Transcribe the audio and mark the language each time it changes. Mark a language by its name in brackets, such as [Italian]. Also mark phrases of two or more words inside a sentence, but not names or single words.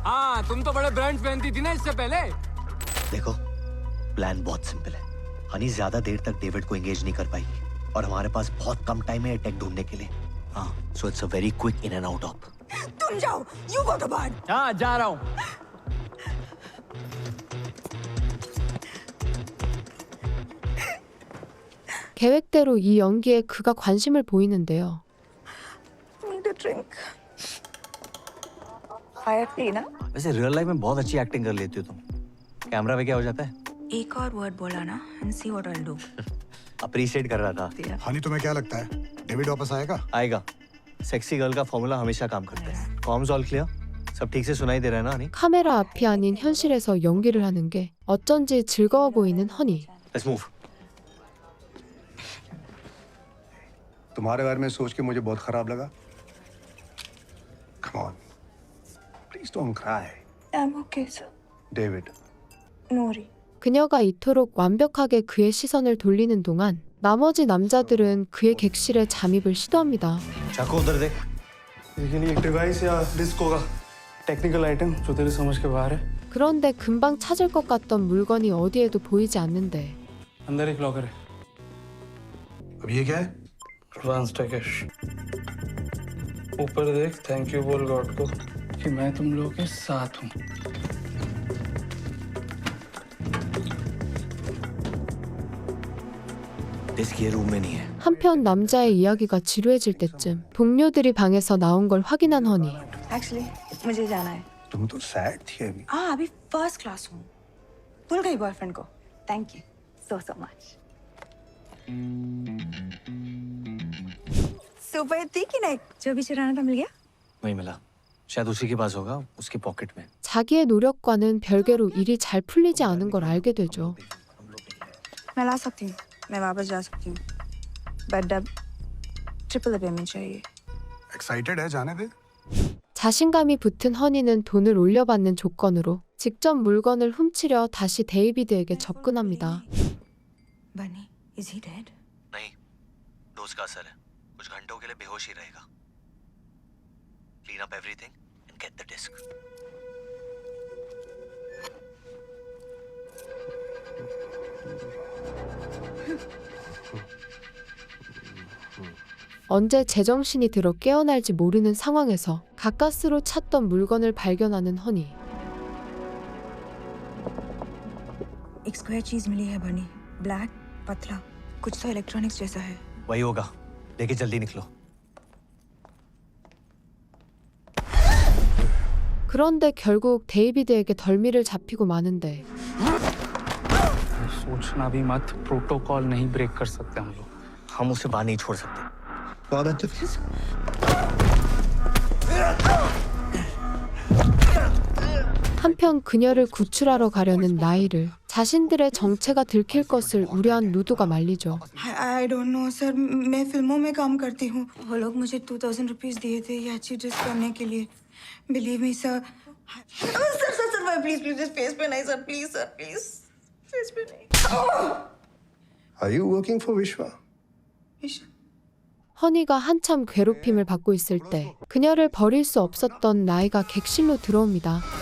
[Hindi] हाँ, तुम तो बड़े ब्रांड्स पहनती थी ना इससे पहले। देखो प्लान बहुत सिंपल है। हनी ज्यादा देर तक डेविड को एंगेज नहीं कर पाएगी और हमारे पास बहुत कम टाइम है टेक ढूंढने के लिए। हाँ, [English] so it's a very quick in and out of. [Hindi] तुम जाओ. [English] You go to bed. [Hindi] हाँ, जा रहा हूँ। [Korean] 계획대로 이 연기에 그가 관심을 보이는데요. [English] Need a drink. Fire tea ना? [Hindi] वैसे रियल लाइफ में बहुत अच्छी एक्टिंग कर लेती हो तुम। कैमरा पे क्या हो जाता है? एक और वर्ड बोला ना [English] and see what I'll do. [Hindi] अप्रिशिएट कर रहा था। हानि तुम्हें क्या लगता है डेविड वापस आएगा? आएगा। [English] sexy girl [Hindi] का फॉर्मूला हमेशा काम करता है। [English] comms all clear? [Hindi] सब ठीक से सुनाई दे रहा है ना हनी? [Korean] 카메라 앞이 아닌 현실에서 연기를 하는 게 어쩐지 즐거워 보이는 허니. [English] Let's move. [Hindi] तुम्हारे बारे में सोच के मुझे बहुत खराब लगा। [English] Come on, please don't cry. I'm okay, sir. [Hindi] डेविड, [English] No worry. [Korean] 그녀가 이토록 완벽하게 그의 시선을 돌리는 동안 나머지 남자들은 그의 객실에 잠입을 시도합니다. [Hindi] चाकू उधर देख। इसके लिए एक डिवाइस या डिस्क होगा, टेक्निकल आइटम जो तेरे समझ के बाहर है। [Korean] 그런데 금방 찾을 것 같던 물건이 어디에도 보이지 않는데 [Hindi] अंदर एक लॉकर है। अब ये क्या है? [English] advance techish. [Hindi] ऊपर देख, [English] thank you [Hindi] बोल गॉड को कि मैं तुम लोगों के साथ हूँ। डिस्क ये रूम में नहीं है। [Korean] 한편 남자의 이야기가 지루해질 때쯤 동료들이 방에서 나온 걸 확인한 허니. [English] Actually, [Hindi] मुझे जाना है. तुम तो सैड थी अभी। हाँ, अभी [English] first class [Hindi] हूँ. भूल गई बॉयफ्रेंड को. [English] Thank you so much. [Hindi] सुपर थी कि नहीं? जो भी चुराना था मिल गया? वही मिला। शायद उसी के पास होगा, उसकी पॉकेट में। [Korean] 자기의 노력과는 별개로 일이 잘 풀리지 않은 걸 알게 되죠. [Hindi] मैं ला सकती हूँ. मैं वापस जा सकती हूँ. बट अब [English] triple payment [Hindi] चाहिए. एक्साइटेड है, जाने दे। [Korean] 자신감이 붙은 허니는 돈을 올려받는 조건으로 직접 물건을 훔치려 다시 데이비드에게 접근합니다. [Hindi] बनी, [English] is he dead? [Hindi] नहीं, डोज का असर है। कुछ घंटों के लिए बेहोश ही रहेगा। [English] Clean up everything and get the disc. [Korean] 언제 제정신이 들어 깨어날지 모르는 상황에서 가까스로 찾던 물건을 발견하는 허니. [Hindi] एक स्क्वायर चीज मिली है बनी. ब्लैक, पतला. कुछ तो इलेक्ट्रॉनिक्स जैसा है. वही होगा। लेके जल्दी निकलो। [Korean] 그런데 결국 데이비드에게 덜미를 잡히고 마는데 [Hindi] सोचना भी मत, प्रोटोकॉल नहीं ब्रेक कर सकते हम लोग। हम उसे बाहर नहीं छोड़ सकते। [Korean] 한편 그녀를 구출하러 가려는 나이를 자신들의 정체가 들킬 것을 우려한 루도가 말리죠. [English] I don't know सर. [Hindi] मैं फिल्मों में काम करती हूँ. वो लोग मुझे 2000 रुपीस दिए थे ये अच्छी ड्रेस करने के लिए. [English] Believe me सर. sir please please face [Hindi] पे नहीं सर. [English] please sir please face [Hindi] पे नहीं. [English] Are you working for Vishwa? [Korean] 허니가 한참 괴롭힘을 받고 있을 때 그녀를 버릴 수 없었던 나이가 객실로 들어옵니다.